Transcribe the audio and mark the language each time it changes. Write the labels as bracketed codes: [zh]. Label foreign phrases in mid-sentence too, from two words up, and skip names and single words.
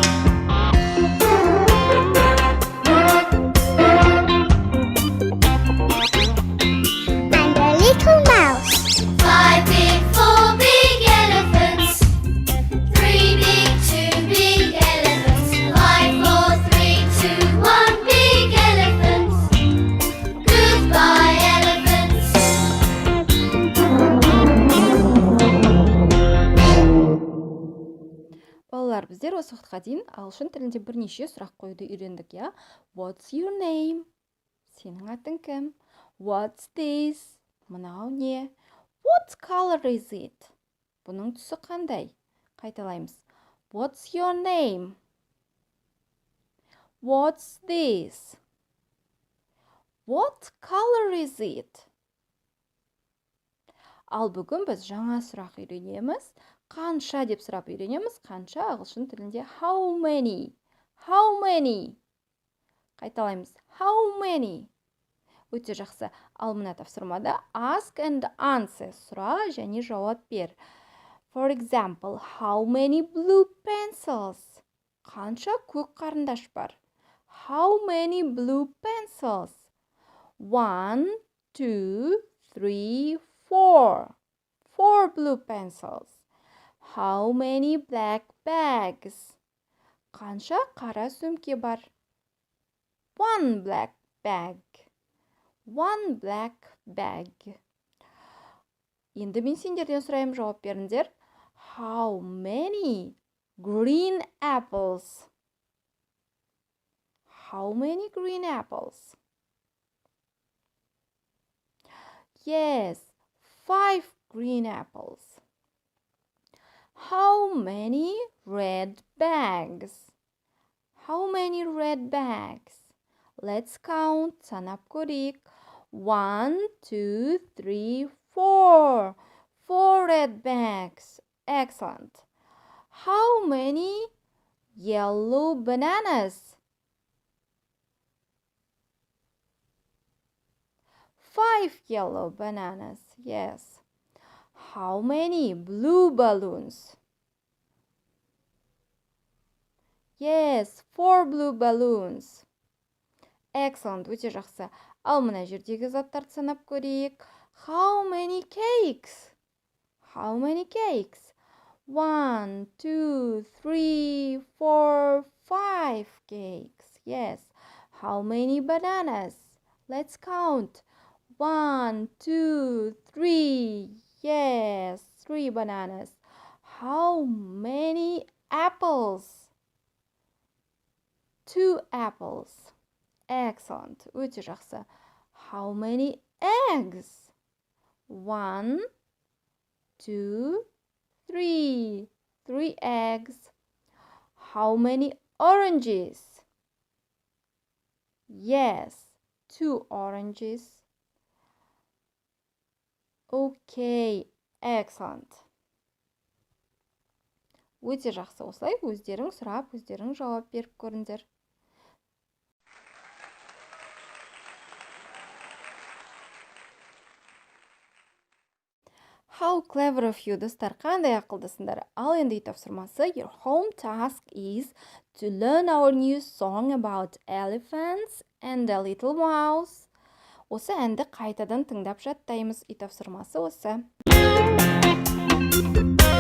[en] And a little mouse. 5 big, 4 big elephants. 3 big, 2 big elephants. 5, 4, 3, 2, 1 big elephants. Goodbye, elephants. [kk] Балалар, біздер осы уақытқа дейін ағылшын тілінде бірнеше сұрақ қоюды үйрендік, я? [en] What's your name? [kk] Сенің атың кім? [en] What's this? [kk] Мынау не? [en] What color is it? [kk] Бұның түсі қандай? Қайталаймыз. [en] What's your name? What's this? What color is it? [kk] Ал бүгін біз жаңа сұрақ үйренеміз. Қанша деп сұрап үйренеміз. Қанша ағылшын тілінде [en] how many? How many? Қайталаймыз. How many? [kk] Өте жақсы. Ал мына тапсырмада [en] ask and answer [kk] сұра және жауап бер. [en] For example, how many blue pencils? [kk] Қанша көк қарындаш бар? [en] How many blue pencils? 1, 2, 3, 4. 4 blue pencils. How many black bags? [kk] Қанша қара сөмке бар? [en] 1 black bag. 1 black bag. [kk] Енді мен сендерден сұрайым, жауап беріңдер. [en] How many green apples? How many green apples? Yes, 5 green apples. How many red bags? How many red bags? Let's count. [kk] Санап көрейік. 1, 2, 3, 4. [en] 4 red bags. Excellent. How many yellow bananas? 5 yellow bananas. Yes. How many blue balloons? Yes, 4 blue balloons. Excellent, [kk] өте жақсы. Ал мына жердегі заттарды санап көрейік. [en] How many cakes? How many cakes? 1, 2, 3, 4, 5 cakes. Yes. How many bananas? Let's count. 1, 2, 3. Yes, 3 bananas. How many apples? 2 apples. Excellent. [kk] Өте жақсы. [en] How many eggs? 1, 2, 3. 3 eggs. How many oranges? Yes, 2 oranges. Okay, Excellent. [kk] Өте жақсы. Осылай өздерің сұрап, өздерің жауап беріп көріңдер. [en] How clever of you, [kk] достар, қандай ақылдысыңдар. Ал енді үй тапсырмасы, [en] your home task is to learn our new song about elephants and a little mouse. [kk] Осы әнді қайтадан тыңдап жаттаймыз. Үй тапсырмасы осы.